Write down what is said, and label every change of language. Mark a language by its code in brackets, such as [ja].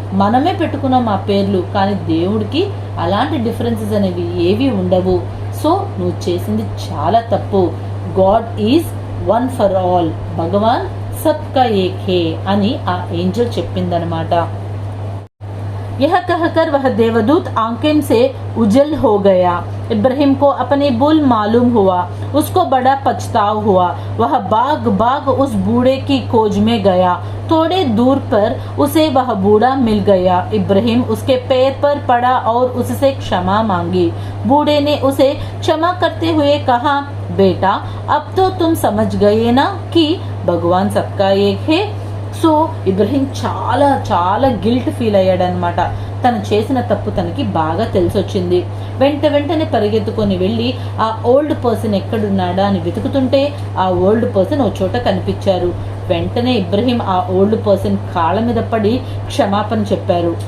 [te] మనమే పెట్టుకున్నాం ఆ పేర్లు, కానీ దేవుడికి అలాంటి డిఫరెన్సెస్ అనేవి ఏవి ఉండవు. సో నువ్వు చేసింది చాలా తప్పు. [en] God is one for all, [hi] భగవాన్ సబ్కా ఏక్ హే [te] అని ఆ ఏంజల్ చెప్పిందనమాట. [hi] यह कहकर वह देवदूत आंखें से उजल हो गया। इब्राहिम को अपनी भूल मालूम हुआ, उसको बड़ा पछतावा हुआ। वह भाग भाग उस बूढ़े की खोज में गया। थोड़े दूर पर उसे वह बूढ़ा मिल गया। इब्राहिम उसके पैर पर पड़ा और उससे क्षमा मांगी। बूढ़े ने उसे क्षमा करते हुए कहा, बेटा अब तो तुम समझ गए ना कि भगवान सबका एक है। [te] సో ఇబ్రహీం చాలా చాలా గిల్ట్ ఫీల్ అయ్యాడనమాట. తను చేసిన తప్పు తనకి బాగా తెలిసొచ్చింది. వెంటనే పరిగెత్తుకొని వెళ్ళి ఆ ఓల్డ్ పర్సన్ ఎక్కడున్నాడా అని వెతుకుతుంటే ఆ ఓల్డ్ పర్సన్ ఓ చోట కనిపించారు. వెంటనే ఇబ్రహీం ఆ ఓల్డ్ పర్సన్ కాళ్ళ మీద పడి క్షమాపణ చెప్పారు.